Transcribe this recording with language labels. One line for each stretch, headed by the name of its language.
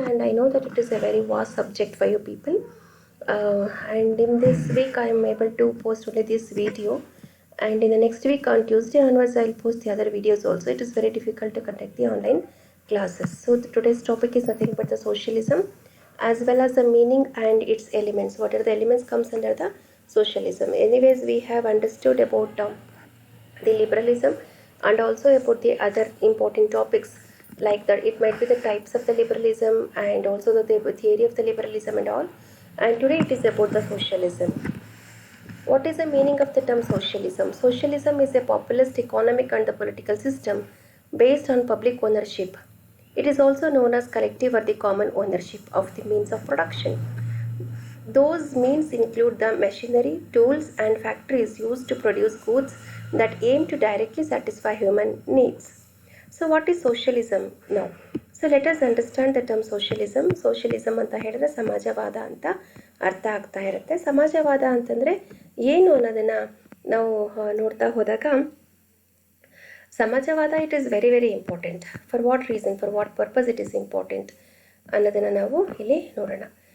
English: And I know that it is a very vast subject for you people. And in this week I am able to post only this video. And in the next week on Tuesday onwards, I'll post the other videos also. It is very difficult to conduct the online classes. So today's topic is nothing but the socialism as well as the meaning and its elements. What are the elements comes under the socialism? Anyways, we have understood about the liberalism and also about the other important topics like that. It might be the types of the liberalism and also the theory of the liberalism and all. And today it is about the socialism. What is the meaning of the term socialism? Socialism is a populist economic and the political system based on public ownership. It is also known as collective or the common ownership of the means of production. Those means include the machinery, tools and factories used to produce goods that aim to directly satisfy human needs. So what is socialism now? So let us understand the term socialism.
Kannada: Socialism ಅಂತ ಹೇಳಿದ್ರೆ ಸಮಾಜವಾದ ಅಂತ ಅರ್ಥ ಆಗ್ತಾ ಇರುತ್ತೆ. ಸಮಾಜವಾದ ಅಂತಂದರೆ ಏನು ಅನ್ನೋದನ್ನು ನಾವು ನೋಡ್ತಾ ಹೋದಾಗ ಸಮಾಜವಾದ
English: It is very very important. For what reason, for what purpose it is important
Kannada: ಅನ್ನೋದನ್ನು ನಾವು ಇಲ್ಲಿ ನೋಡೋಣ.